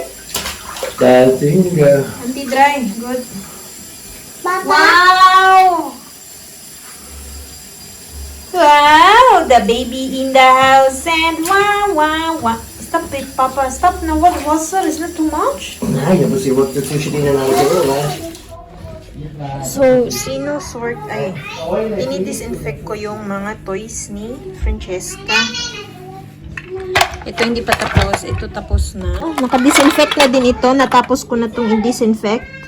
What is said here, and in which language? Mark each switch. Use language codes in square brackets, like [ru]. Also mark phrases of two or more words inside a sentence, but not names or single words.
[en] Dating Anti-dry. Good. Papa. Wow! Wow! The baby in the house and wow, wow, wow. Stop it, Papa. Stop now. What water? Is not too much? [sv] Nej, jag får se vad sushi na [tl] So, sinusort ay dinidisinfect ko yung mga toys ni Francesca. Ito hindi pa tapos. Ito tapos na. Oh, naka-disinfect na din ito. Natapos ko na itong i-disinfect.